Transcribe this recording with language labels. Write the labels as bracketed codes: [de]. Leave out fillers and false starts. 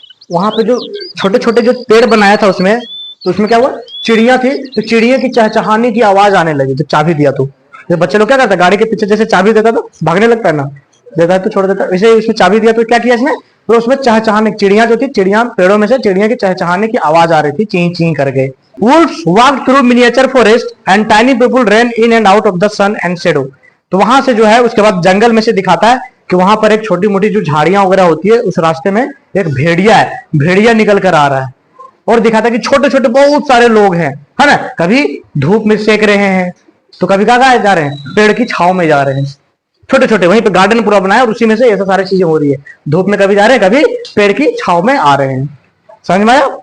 [hi] वहां पे जो छोटे छोटे जो पेड़ बनाया था उसमें, तो उसमें क्या हुआ, चिड़िया थी, तो चिड़िया की चहचहाने की आवाज आने लगी जब चाबी दिया। तो बच्चे लोग क्या करता है, गाड़ी के पीछे जैसे चाबी देता तो भागने लगता है ना, देता है तो छोड़ देता है, वैसे उसमें चाबी दिया तो क्या किया इसने, तो उसमें चहचहाने, चिड़िया जो थी, चिड़िया पेड़ों में से चिड़िया की चहचहाने की आवाज आ रही थी, ची ची करके। [en] Wolves walked through miniature forest and tiny people ran in and out of the sun and shadow. [hi] तो वहां से जो है उसके बाद जंगल में से दिखाता है कि वहां पर एक छोटी मोटी जो झाड़ियां वगैरह होती है उस रास्ते में एक भेड़िया है, भेड़िया निकल कर आ रहा है और दिखाता है कि छोटे छोटे बहुत सारे लोग हैं, है ना, कभी धूप में सेक रहे हैं तो कभी कहाँ जा रहे हैं, पेड़ की छाव में जा रहे हैं, छोटे छोटे, वहीं पे गार्डन पूरा बनाया और उसी में से ऐसा सारी चीजें हो रही है, धूप में कभी जा रहे हैं कभी पेड़ की छाव में आ रहे हैं। समझ में आया?